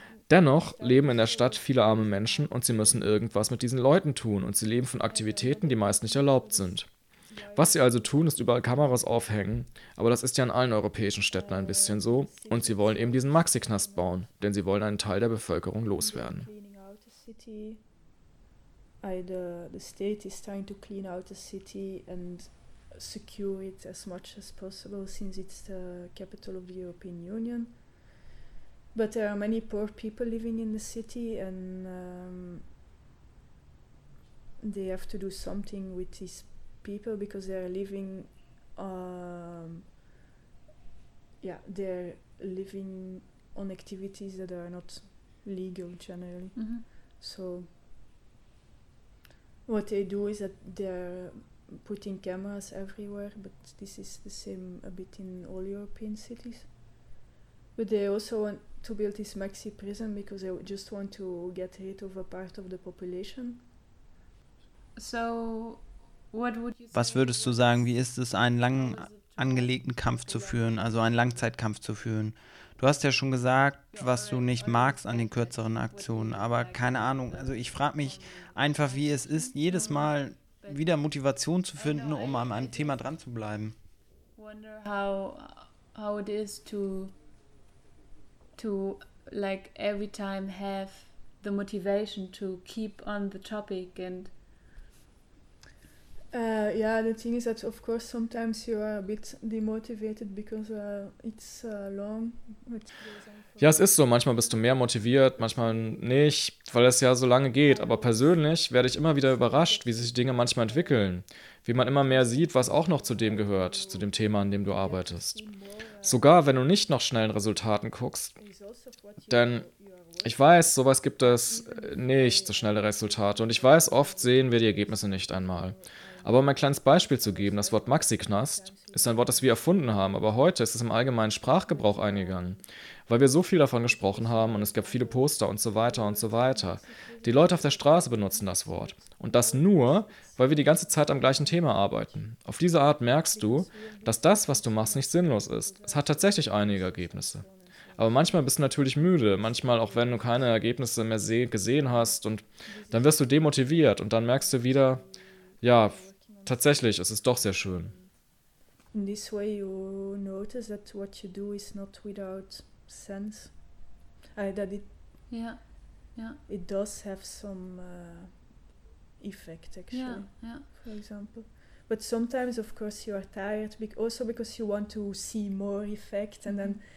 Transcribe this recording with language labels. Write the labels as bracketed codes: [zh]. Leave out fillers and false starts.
[de] Dennoch leben in der Stadt viele arme Menschen und sie müssen irgendwas mit diesen Leuten tun und sie leben von Aktivitäten, die meist nicht erlaubt sind. Was sie also tun, ist überall Kameras aufhängen, aber das ist ja in allen europäischen Städten ein bisschen so und sie wollen eben diesen Maxi-Knast bauen, denn sie wollen einen Teil der Bevölkerung loswerden. [en] The state is trying to clean out the city and secure it as much as possible since it's the capital of the European Union. But there are many poor people living in the city and they have to do something with these people because they are living, they are living on activities that are not legal generally. Mm-hmm. So what they do is that they are putting cameras everywhere, but this is the same a bit in all European cities. But they also want to build this maxi prison because they just want to get rid of a part of the population. So what would you say? [de] Was würdest du sagen, wie ist es, einen langen angelegten Kampf zu führen, also einen Langzeitkampf zu führen? Du hast ja schon gesagt, was du nicht magst an den kürzeren Aktionen, aber keine Ahnung, also ich frage mich einfach, wie es ist, jedes Mal wieder Motivation zu finden, um an einem Thema dran zu bleiben. [en] Wonder how it is to like every time have the motivation to keep on the topic and The thing is that of course sometimes you are a bit demotivated because it's long. [de] Ja, es ist so. Manchmal bist du mehr motiviert, manchmal nicht, weil es ja so lange geht. Aber persönlich werde ich immer wieder überrascht, wie sich Dinge manchmal entwickeln. Wie man immer mehr sieht, was auch noch zu dem gehört, zu dem Thema, an dem du arbeitest. Sogar wenn du nicht noch schnellen Resultaten guckst. Denn ich weiß, sowas gibt es nicht, so schnelle Resultate. Und ich weiß, oft sehen wir die Ergebnisse nicht einmal. Aber um ein kleines Beispiel zu geben, das Wort Maxi-Knast ist ein Wort, das wir erfunden haben, aber heute ist es im allgemeinen Sprachgebrauch eingegangen, weil wir so viel davon gesprochen haben und es gab viele Poster und so weiter und so weiter. Die Leute auf der Straße benutzen das Wort. Und das nur, weil wir die ganze Zeit am gleichen Thema arbeiten. Auf diese Art merkst du, dass das, was du machst, nicht sinnlos ist. Es hat tatsächlich einige Ergebnisse. Aber manchmal bist du natürlich müde, manchmal auch wenn du keine Ergebnisse mehr gesehen hast und dann wirst du demotiviert und dann merkst du wieder, ja, tatsächlich, es ist doch sehr schön. [en] In this way you notice that what you do is not without sense. That it, yeah, yeah. It does have some effect actually, yeah, yeah. For example. But sometimes of course you are tired, also because you want to see more effect and mm-hmm.